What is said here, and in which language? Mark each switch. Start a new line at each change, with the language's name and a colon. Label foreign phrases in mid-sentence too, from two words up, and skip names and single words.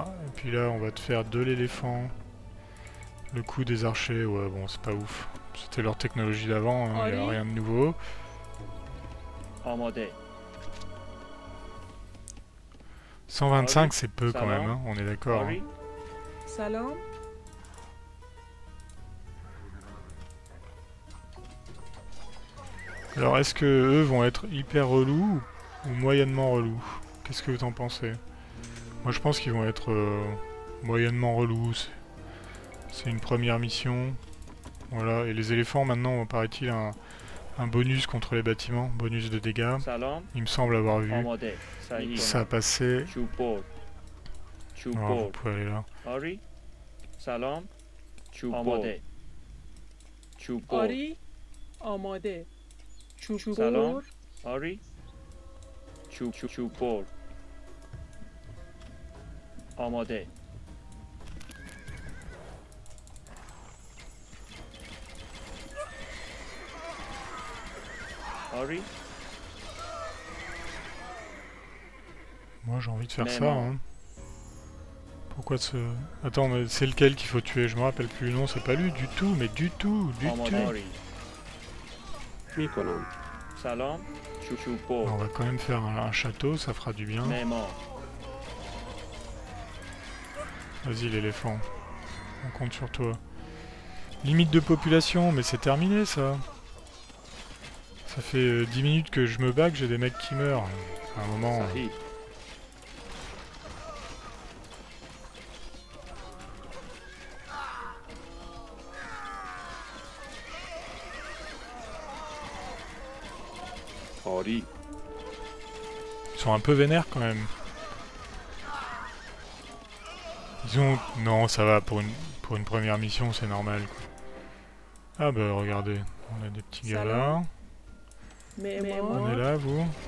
French: Et puis là, on va te faire de l'éléphant. Le coup des archers, ouais, bon, c'est pas ouf. C'était leur technologie d'avant, hein, y a rien de nouveau.
Persian: آماده
French: 125, c'est peu quand même, hein, on est d'accord. Hein.
Persian: آری سلام.
French: Alors, est-ce que eux vont être hyper relous ou moyennement relous? Qu'est-ce que vous en pensez? Moi, je pense qu'ils vont être moyennement relous. C'est une première mission. Voilà, et les éléphants, maintenant, paraît-il, un bonus contre les bâtiments, bonus de dégâts.
Persian: سلام.
French: Il me semble avoir vu.
Persian: آماده صحیح
French: Ça a passé.
Persian: چوب برد چوب
French: Alors, vous
Persian: برد
French: pouvez aller là.
Persian: آری سلام چوب آماده چوب برد آری آماده. چوب سلام. برد. آری چوب برد آماده آری
French: Moi, j'ai envie de faire Mais ça. non. Hein. Pourquoi ce... Attends, mais c'est lequel qu'il faut tuer? Je me rappelle plus. Non, c'est pas lui du tout, mais du tout, du
Persian: آماده
French: tout.
Persian: آری میکنم. سلام چوب
French: On
Persian: برد
French: va quand même faire un château, ça fera du bien.
Persian: معمار
French: Vas-y l'éléphant, on compte sur toi. Limite de population, mais c'est terminé ça. Ça fait 10 minutes que je me bats, que j'ai des mecs qui meurent. À un moment...
Persian: صحیح آری.
French: Ils sont un peu vénères quand même. Ils ont... Non, ça va, pour une première mission, c'est normal. Quoi. Ah bah regardez, on a des petits gars là. On est
Persian: معمار.
French: là, vous.